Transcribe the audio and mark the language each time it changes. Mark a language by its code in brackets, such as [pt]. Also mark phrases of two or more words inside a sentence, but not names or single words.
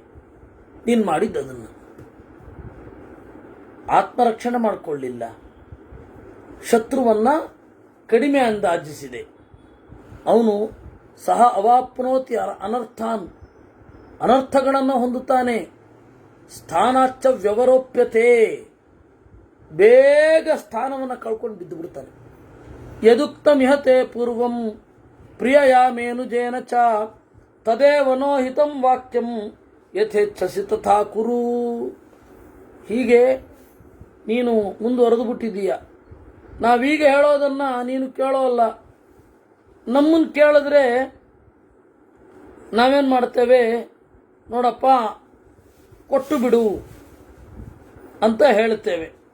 [kn] ನೀನು ಮಾಡಿದ್ದದನ್ನು ಆತ್ಮರಕ್ಷಣೆ ಮಾಡಿಕೊಳ್ಳಿಲ್ಲ, ಶತ್ರುವನ್ನ ಕಡಿಮೆ ಅಂದಾಜಿಸಿದೆ, ಅವನು ಸಹ [sa] ಅವಾಪ್ನೋತಿ ಅನರ್ಥಾನ್, [kn] ಅನರ್ಥಗಳನ್ನು ಹೊಂದುತ್ತಾನೆ. [sa] ಸ್ಥಾನಾಚ್ಚ ವ್ಯವರೋಪ್ಯತೆ, [kn] ಬೇಗ ಸ್ಥಾನವನ್ನು ಕಳ್ಕೊಂಡು ಬಿದ್ದು ಬಿಡ್ತಾನೆ. [sa] ಯದುಕ್ತ ಮಿಹತೆ ಪೂರ್ವಂ ಪ್ರಿಯಯಾಮೇನುಜೇನ ಚ ತದೇವನೋ ಹಿತಂ ವಾಕ್ಯಂ ಯಥೇಚ್ಛಸಿ ತಥಾ ಕುರು. [kn] ಹೀಗೆ ನೀನು ಮುಂದುವರೆದು ಬಿಟ್ಟಿದ್ದೀಯ. ನಾವೀಗ ಹೇಳೋದನ್ನ ನೀನು ಕೇಳೋಲ್ಲ. ನಮ್ಮನ್ನು ಕೇಳಿದ್ರೆ ನಾವೇನು ಮಾಡ್ತೇವೆ, ನೋಡಪ್ಪ ಕೊಟ್ಟು ಬಿಡು ಅಂತ ಹೇಳ್ತೇವೆ.